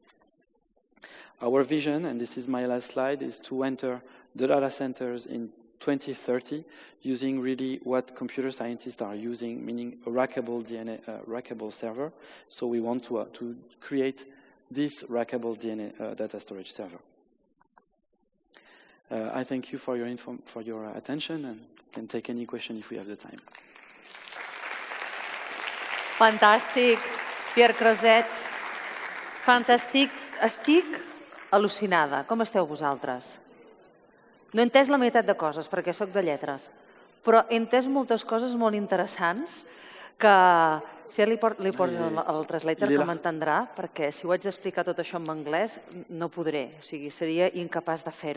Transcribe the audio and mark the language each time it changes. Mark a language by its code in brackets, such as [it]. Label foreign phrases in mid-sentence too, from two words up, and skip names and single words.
[en] Our vision, and this is my last slide, is to enter the data centers in 2030 using really what computer scientists are using, meaning a rackable DNA, rackable server. So we want to create this rackable DNA data storage server. I thank you for your attention and can take any question if we have the time. [ca] Fantàstic, Pierre Crozet. Fantàstic. Estic al·lucinada. Com esteu vosaltres? No he entès la meitat de coses, perquè sóc de lletres, però he entès moltes coses molt interessants que, si li poso el translator que m'entendrà, perquè si ho haig d'explicar tot això en anglès no podré, o sigui, seria incapaç de fer-ho.